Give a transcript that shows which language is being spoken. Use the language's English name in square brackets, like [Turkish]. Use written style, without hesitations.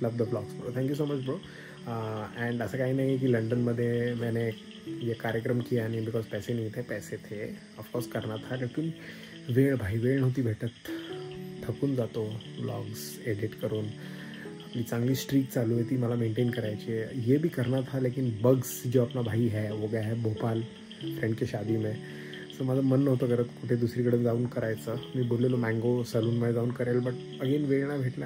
[English] Love the blogs bro, thank you so much bro. [Hindi] And [Marathi] असं काही नाही की लंडनमध्ये [Hindi] मैंने ये कार्यक्रम किया नहीं बिकॉज पैसे नहीं थे, पैसे थे ऑफकोर्स करना था, लेकिन [Marathi] वेळ नव्हती भेटत. थकून जातो व्लॉग्स एडिट करून. आपली चांगली स्ट्रीक चालू आहे ती मला मेंटेन करायची है. [Hindi] ये भी करना था लेकिन बग्स जो अपना भाई है वो गया है भोपाल फ्रेंड की शादी में. [Marathi] सो माझं मन नव्हतं करत कुठे दुसरीकडे जाऊन करायचं. मी बोललेलो मँगो सलूनमध्ये जाऊन करेल, [English] but again [Marathi] वेळ नाही भेटला.